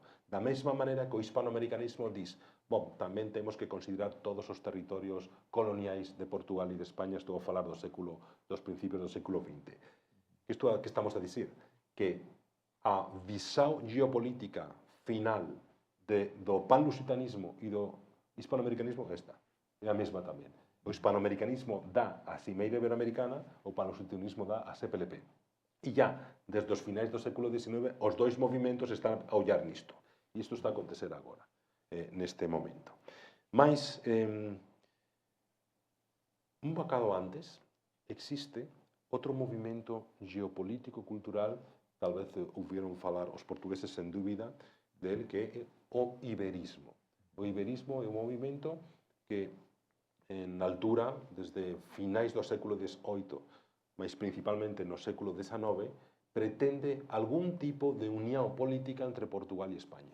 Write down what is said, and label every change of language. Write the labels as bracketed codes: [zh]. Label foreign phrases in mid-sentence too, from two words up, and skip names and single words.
[gl] Da mesma maneira que o hispanoamericanismo diz, bom, tamén temos que considerar todos os territorios coloniais de Portugal e de España, estou a falar dos principios do século XX. Isto é o que estamos a dicir, que a visão geopolítica final do pan-lusitanismo e do hispanoamericanismo é esta, é a mesma tamén. O hispanoamericanismo dá a cimeira iberoamericana, o pan-lusitanismo dá a CPLP. E já, desde os finais do século XIX, os dois movimentos están a olhar nisto. E isto está a acontecer agora, neste momento. Mas, un bocado antes, existe outro movimento geopolítico-cultural, tal vez ouviron falar os portugueses sen dúbida, del que é o iberismo. O iberismo é un movimento que, na altura, desde finais do século XVIII, mas principalmente no século XIX, pretende algún tipo de unión política entre Portugal e España.